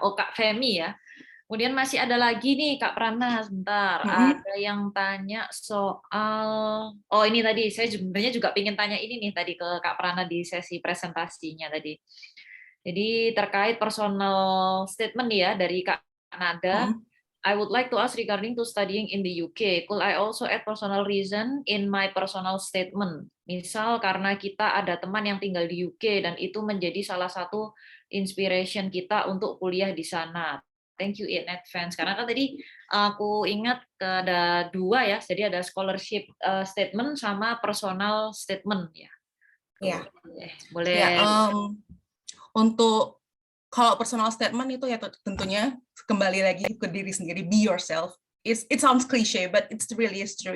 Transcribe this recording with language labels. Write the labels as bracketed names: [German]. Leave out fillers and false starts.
[Indonesian] Oh, Kak Femi ya. Kemudian masih ada lagi nih Kak Prana, sebentar. Ada yang tanya soal, oh ini tadi saya sebenarnya juga ingin tanya ini nih tadi ke Kak Prana di sesi presentasinya tadi. Jadi terkait personal statement ya dari Kak Nada. [English] I would like to ask regarding to studying in the UK. Could I also add personal reason in my personal statement? [Indonesian] Misal karena kita ada teman yang tinggal di UK dan itu menjadi salah satu inspiration kita untuk kuliah di sana. [English] Thank you in advance. [Indonesian] Karena kan tadi aku ingat ada 2 ya, jadi ada scholarship statement sama personal statement ya. Iya. Boleh. Ya, untuk kalau personal statement itu ya tentunya kembali lagi ke diri sendiri, [English] be yourself. It sounds cliche, but it's really true.